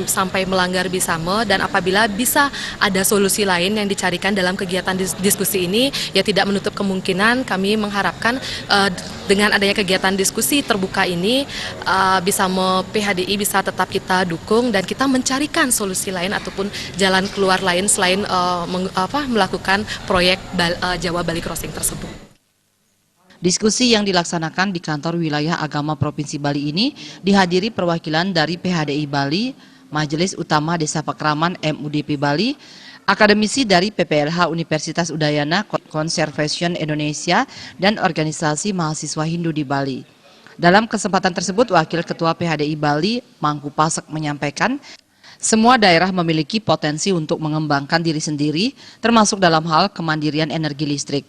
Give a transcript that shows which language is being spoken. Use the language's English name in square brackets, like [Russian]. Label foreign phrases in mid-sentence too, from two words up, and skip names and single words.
[Indonesian] sampai melanggar Bisamo dan apabila bisa ada solusi lain yang dicarikan dalam kegiatan diskusi ini, ya tidak menutup kemungkinan kami mengharapkan dengan adanya kegiatan diskusi terbuka ini Bisamo PHDI bisa tetap kita dukung dan kita mencarikan solusi lain ataupun jalan keluar lain selain melakukan proyek Jawa Bali Crossing tersebut. Diskusi yang dilaksanakan di kantor wilayah agama Provinsi Bali ini dihadiri perwakilan dari PHDI Bali, Majelis Utama Desa Pakraman MUDP Bali, akademisi dari PPLH Universitas Udayana Conservation Indonesia, dan organisasi mahasiswa Hindu di Bali. Dalam kesempatan tersebut, Wakil Ketua PHDI Bali, Mangku Pasek menyampaikan, semua daerah memiliki potensi untuk mengembangkan diri sendiri, termasuk dalam hal kemandirian energi listrik.